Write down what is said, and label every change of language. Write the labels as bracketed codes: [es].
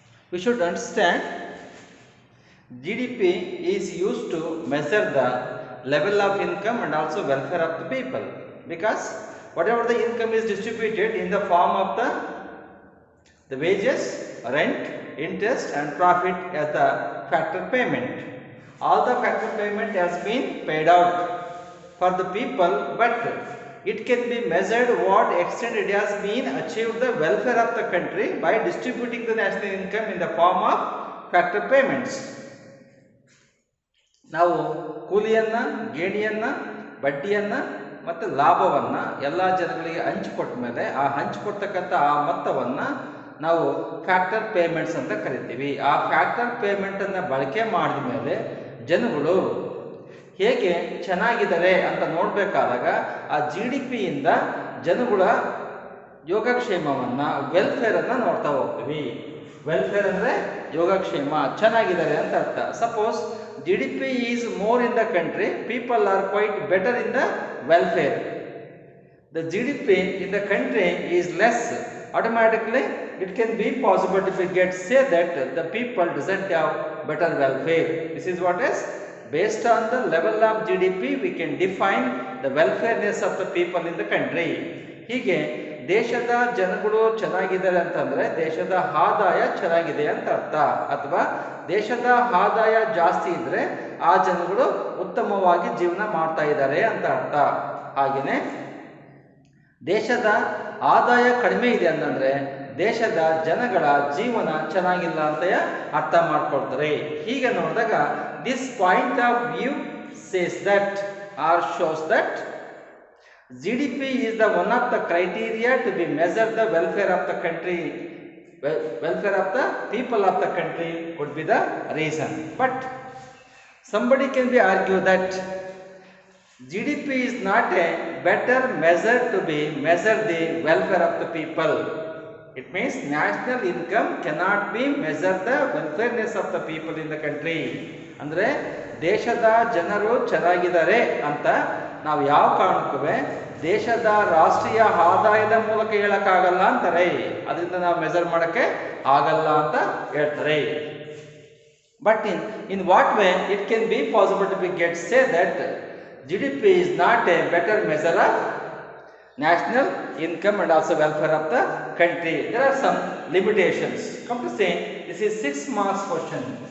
[en] We should understand GDP is used to measure the level of income and also welfare of the people, because whatever the income is distributed in the form of the wages, rent, interest and profit as the factor payment. All the factor payment has been paid out for the people, but it can be measured what extent it has been achieved the welfare of the country by distributing the national income in the form of factor payments. [kn] ನಾವು ಕೂಲಿಯನ್ನ, ಗೇಣಿಯನ್ನ, ಬಡ್ಡಿಯನ್ನ ಮತ್ತು ಲಾಭವನ್ನ ಎಲ್ಲ ಜನಗಳಿಗೆ ಹಂಚಿಕೊಟ್ಟ ಮೇಲೆ ಆ ಹಂಚಿಕೊಡ್ತಕ್ಕಂಥ ಆ ಮೊತ್ತವನ್ನ ನಾವು ಫ್ಯಾಕ್ಟರ್ ಪೇಮೆಂಟ್ಸ್ ಅಂತ ಕರಿತೀವಿ. ಆ ಫ್ಯಾಕ್ಟರ್ ಪೇಮೆಂಟ್ ಅನ್ನ ಬಳಕೆ ಮಾಡಿದ ಮೇಲೆ ಜನಗಳು ಹೇಗೆ ಚೆನ್ನಾಗಿದ್ದಾರೆ ಅಂತ ನೋಡಬೇಕಾದಾಗ ಆ GDP ಇಂದ ಜನಗಳ ಯೋಗಕ್ಷೇಮವನ್ನ, ವೆಲ್ಫೇರ್ ಅನ್ನ ನೋಡ್ತಾ ಹೋಗ್ತೀವಿ. ವೆಲ್ಫೇರ್ ಅಂದ್ರೆ ಯೋಗಕ್ಷೇಮ, ಚೆನ್ನಾಗಿದ್ದಾರೆ ಅಂತ ಅರ್ಥ. [en] Suppose GDP is more in the country, people are quite better in the welfare. The GDP in the country is less, automatically it can be possible to say that the people doesn't have better welfare. This is what is based on the level of GDP we can define the welfareness of the people in the country. [kn] ಹೀಗೆ ದೇಶದ ಜನಗಳು ಚೆನ್ನಾಗಿದ್ದಾರೆ ಅಂತಂದ್ರೆ ದೇಶದ ಆದಾಯ ಚೆನ್ನಾಗಿದೆ ಅಂತ ಅರ್ಥ, ಅಥವಾ ದೇಶದ ಆದಾಯ ಜಾಸ್ತಿ ಇದ್ರೆ ಆ ಜನಗಳು ಉತ್ತಮವಾಗಿ ಜೀವನ ಮಾಡ್ತಾ ಇದ್ದಾರೆ ಅಂತ ಅರ್ಥ. ಹಾಗೆಯೇ ದೇಶದ ಆದಾಯ ಕಡಿಮೆ ಇದೆ ಅಂತಂದ್ರೆ ದೇಶದ ಜನಗಳ ಜೀವನ ಚೆನ್ನಾಗಿಲ್ಲ ಅಂತ ಅರ್ಥ ಮಾಡ್ಕೊಳ್ತಾರೆ. ಹೀಗೆ ನೋಡಿದಾಗ [en] This point of view says that or shows that GDP is the one of the criteria to be measured the welfare of the country. Welfare of the people of the country could be the reason. But somebody can be argue that GDP is not a better measure to be measure the welfare of the people. It means national income cannot be measure the welfareness of the people in the country. [kn] ಅಂದ್ರೆ ದೇಶದ ಜನರು ಚೆನ್ನಾಗಿದ್ದಾರೆ ಅಂತ ನಾವು ಯಾವ ಕಾರಣಕ್ಕೂ ದೇಶದ ರಾಷ್ಟ್ರೀಯ ಆದಾಯದ ಮೂಲಕ ಹೇಳಕ್ಕಾಗಲ್ಲ ಅಂತಾರೆ. ಅದರಿಂದ ನಾವು ಮೆಜರ್ ಮಾಡಕ್ಕೆ ಆಗಲ್ಲ ಅಂತ ಹೇಳ್ತಾರೆ. [en] But in what way it can be possible to be get say that GDP is not a better measure of national income and also welfare of the country. There are some limitations. Come to say, this is 6 marks question.